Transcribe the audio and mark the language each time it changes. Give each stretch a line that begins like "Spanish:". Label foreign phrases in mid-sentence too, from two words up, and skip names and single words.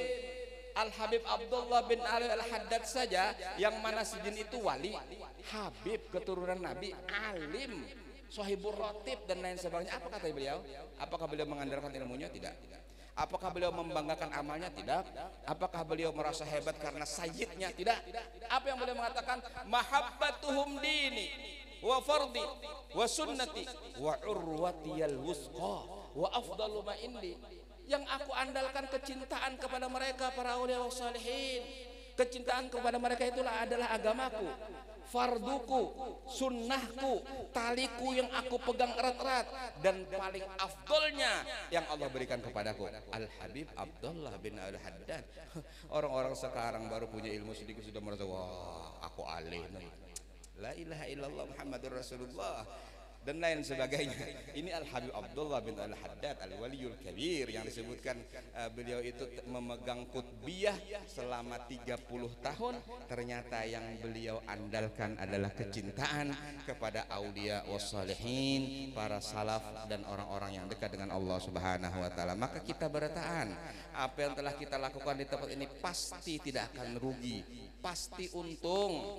Indonesian: Al Habib Abdullah bin Ali Al Haddad saja yang mana sidin itu wali, Habib keturunan Nabi, alim, Sohibur Rotib dan lain sebagainya. Apa kata beliau? Apakah beliau mengandalkan ilmunya? Tidak. Apakah beliau membanggakan amalnya? Tidak. Apakah beliau merasa hebat karena sayyidnya? Tidak. Apa yang beliau mengatakan?
Arabic: محبتهم ديني وفرضي وسنتي وعروتي الوثقى وأفضل ما عندي.
Indonesian: Yang aku andalkan kecintaan kepada mereka para
Arabic: الأولياء والصالحين.
Indonesian: Kecintaan kepada mereka itulah adalah agamaku, farduku, sunnahku, taliku yang aku pegang erat-erat, dan paling afdolnya yang Allah berikan kepadaku Al Habib Abdullah bin Al Haddad. Orang-orang sekarang baru punya ilmu sedikit sudah merasa wah aku alim,
Arabic: لا إله إلا الله محمد رسول الله
Indonesian: dan lain sebagainya. Ini Al Habib Abdullah bin Al Haddad
Arabic: الولي الكبير
Indonesian: yang disebutkan beliau itu memegang qutbiyah selama 30 tahun. Ternyata yang beliau andalkan adalah kecintaan kepada
Arabic: الأولياء والصالحين,
Indonesian: para salaf dan orang-orang yang dekat dengan Allah
Arabic: سبحانه وتعالى.
Indonesian: Maka kita bertahan, apa yang telah kita lakukan di tempat ini pasti tidak akan rugi, pasti untung.